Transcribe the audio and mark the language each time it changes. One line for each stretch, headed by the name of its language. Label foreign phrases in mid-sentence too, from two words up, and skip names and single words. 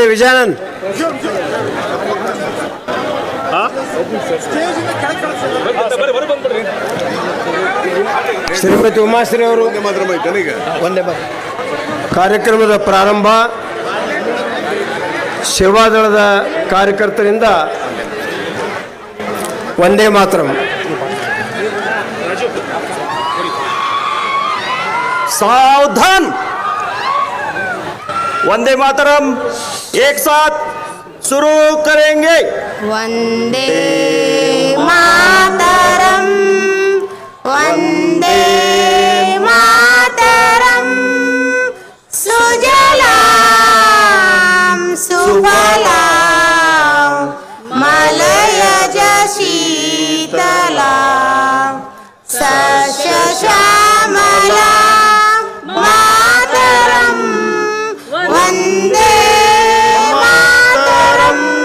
Kannada: ವಿಜಯಾನಂದ್ ಶ್ರೀಮತಿ ಉಮಾಶ್ರೀ ಅವರು ಒಂದೇ ಕಾರ್ಯಕ್ರಮದ ಪ್ರಾರಂಭ ಸೇವಾದಳದ ಕಾರ್ಯಕರ್ತರಿಂದ ವಂದೇ ಮಾತರಂ.
Hindi: सावधान, वंदे मातरम एक साथ शुरू करेंगे.
Sanskrit: वंदे मातरम, वंदे मातरम, सुजलाम सुफलाम मलयज शीतलाम सस्यश्यामलाम मातरम, वंदे मातरम.